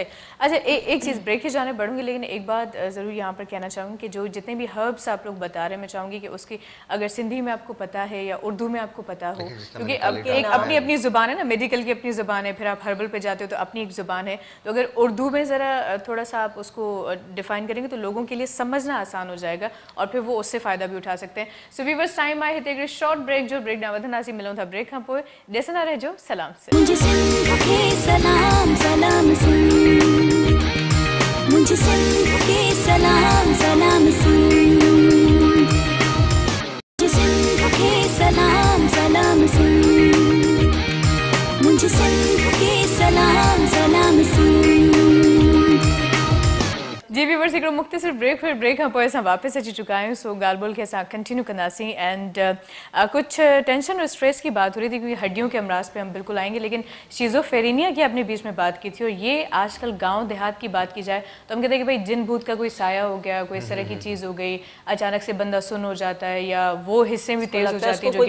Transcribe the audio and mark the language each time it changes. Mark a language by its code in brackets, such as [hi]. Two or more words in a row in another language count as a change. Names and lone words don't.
[ur] اچھا، ایک چیز بریک کی جانے بڑھوں گی، لیکن ایک بات ضرور یہاں پر کہنا چاہوں گی کہ جو جتنے بھی ہربز آپ لوگ بتا رہے ہیں، میں چاہوں گی کہ اس کی اگر سندھی میں آپ کو پتا ہے یا اردو میں آپ کو پتا ہو، کیونکہ ایک اپنی اپنی زبان ہے نا، میڈیکل کی اپنی زبان ہے، پھر آپ ہربل پہ جاتے ہو تو اپنی ایک زبان ہے. تو اگر اردو میں ذرا تھوڑا سا آپ اس کو ڈیفائن کریں گے تو لوگوں کے لیے سمجھنا آسان ہو جائے گا اور پھر وہ اس سے فائدہ بھی اٹھا سکتے ہیں. [en] so viewers, [sd] टाइम आहे हिते हिकिड़ी [en] short break [sd] जो, ब्रेक ना वधंदासीं, मिलूं था ब्रेक खां पोइ। ॾिसंदा रहिजो सलाम सिंध। [ur] مجھے سندھ کے سلام سلام سندھ، مجھے سندھ کے سلام سلام سندھ، مجھے سندھ کے سلام سلام سندھ، مجھے سندھ کے سلام سلام سندھ. [sd] जी व्यूअर्स, हिकिड़ो मुख़्तसिर ब्रेक, फिर ब्रेक खां पोइ असां वापसि अची चुका आहियूं। सो ॻाल्हि ॿोल खे असां कंटिन्यू कंदासीं। [ur] اینڈ کچھ ٹینشن اور سٹریس کی بات ہو رہی تھی، کیونکہ ہڈیوں کے امراض پہ ہم بالکل آئیں گے، لیکن شیزوفرینیا کی اپنے بیچ میں بات کی تھی. اور یہ آج کل گاؤں دیہات کی بات کی جائے تو ہم کہتے ہیں کہ بھائی جن بھوت کا کوئی سایہ ہو گیا، کوئی اس طرح کی چیز ہو گئی، اچانک سے بندہ سن ہو جاتا ہے یا وہ حصے بھی تیز ہو جاتی ہے، جو کہ